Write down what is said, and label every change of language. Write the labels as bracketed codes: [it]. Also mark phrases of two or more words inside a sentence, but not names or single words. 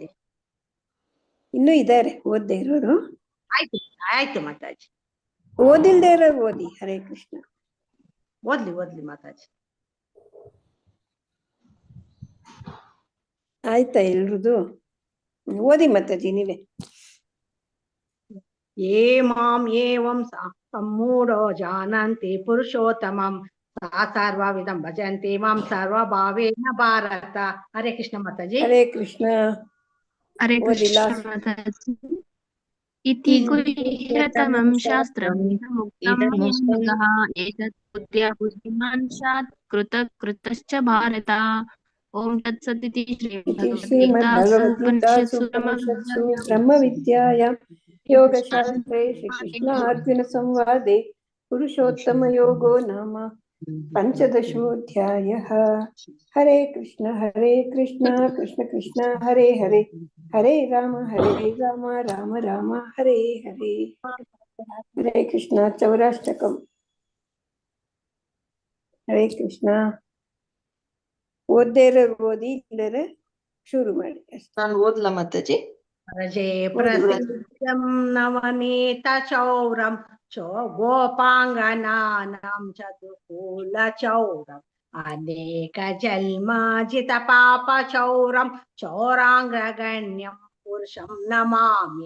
[kn] ಇನ್ನೂ ಇದ್ದಾರೆ ಓದ್ದೇ ಇರೋರು. ಆಯ್ತು ಆಯ್ತು ಮಾತಾಜಿ. ಓದಿಲ್ದೇ ಇರೋರು ಓದಿ. ಹರೇ ಕೃಷ್ಣ. ಓದ್ಲಿ ಮಾತಾಜಿ. ಆಯ್ತಾ ಎಲ್ರದು? ಓದಿ ಮಾತಾಜಿ ನೀವೇ. [sa] ಯೇ ಮಾಂ ಏವಂ ಸಮ್ಮೂಢೋ ಜಾನಂತಿ ಪುರುಷೋತ್ತಮಂ ಸಾ ಸರ್ವವಿದಂ ಭಜಂತಿ ಮಾಂ ಸರ್ವಭಾವೇನ ಭಾರತ. [kn] ಹರೇ ಕೃಷ್ಣ ಮಾತಾಜಿ. ಹರೇ ಕೃಷ್ಣ. ಹರೇ ಕೃಷ್ಣ ಮಾತಾಜಿ. [sa] ಇತಿ ಗುಹ್ಯತಮಂ ಶಾಸ್ತ್ರಂ ಇದಂ ಮುಕ್ತಃ ಏತತ್ ಬುದ್ಧ್ಯ ಬುದ್ಧಿಮಾನ್ ಸ್ಯಾತ್ ಕೃತಶ್ಚ ಭಾರತ. ಓಂ ತತ್ಸದಿತಿ ಶ್ರೀಮದ್ಭಗವದ್ಗೀತಾಸು ಬ್ರಹ್ಮವಿದ್ಯಾಯಾಂ ಯೋಗಶಾಸ್ತ್ರೇ ಶ್ರೀಕೃಷ್ಣ ಅರ್ಜುನ ಸಂವಾದೆ ಪುರುಷೋತ್ತಮ ಯೋಗೋ ನಾಮ ಪಂಚದಶೋಧ್ಯಾಯಃ. ಹರೇ ಕೃಷ್ಣ ಕೃಷ್ಣ ಕೃಷ್ಣ ಹರೇ ಹರೇ ಹರೇ ರಾಮ ರಾಮ ರಾಮ ಹರೇ ಹರೇ. [kn] ಹರೇ ಕೃಷ್ಣ. ಚೌರಾಷ್ಟಕಂ. ಹರೇ ಕೃಷ್ಣ. ಓದ್ದೇ ಇರೋರು ಓದಿ, ಇಲ್ಲರೆ ಶುರು ಮಾಡಿ. ನಾನು ಓದ್ಲಾ ಮಾತಾಜಿ? [sa] ರಜೆ ಪ್ರಸಿದ್ಧಂ ನವನೀತ ಚೌರಂ ಗೋಪಾಂಗನಾನಾಂ ಚತುಕೂಲ ಚೌರಂ ಅನೇಕ ಜನ್ಮಾಜಿತ ಪಾಪ ಚೌರಂ ಚೌರಾಂಗಗಣ್ಯಂ ಪುರುಷಂ ನಮಾಮಿ.